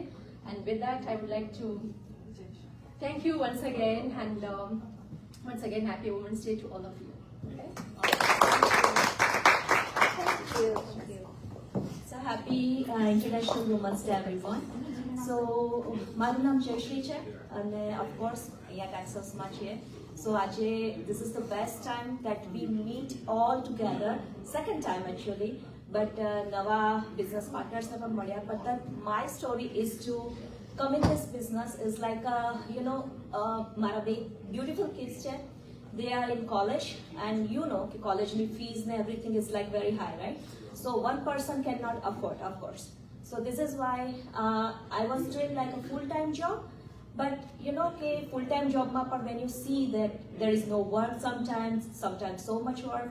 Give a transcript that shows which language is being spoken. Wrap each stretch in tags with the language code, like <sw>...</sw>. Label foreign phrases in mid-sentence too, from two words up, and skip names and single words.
<en>And with that, I would like to thank you once again, and once again, happy Women's Day to all of you, okay? Thank you. So happy International Women's Day, everyone. So,</en> <gu>મારું નામ જયશ્રી છે અને</gu> <en>of course</en> <gu>અહીંયા ટેક્સાસમાં છીએ.</gu> <en>So this is the best time that we meet all together. Second time actually, but નવા business partners</en> <gu>ને પણ મળ્યા.</gu> <en>But my story is to come in this business is like</en> <gu>મારા બે</gu> <en>beautiful kids છે. They are in college, and college fees and everything is like very high, right? So one person cannot afford, of course. So this is why I was doing like a full-time job. But full-time job when you see that there is no work sometimes so much work.</en>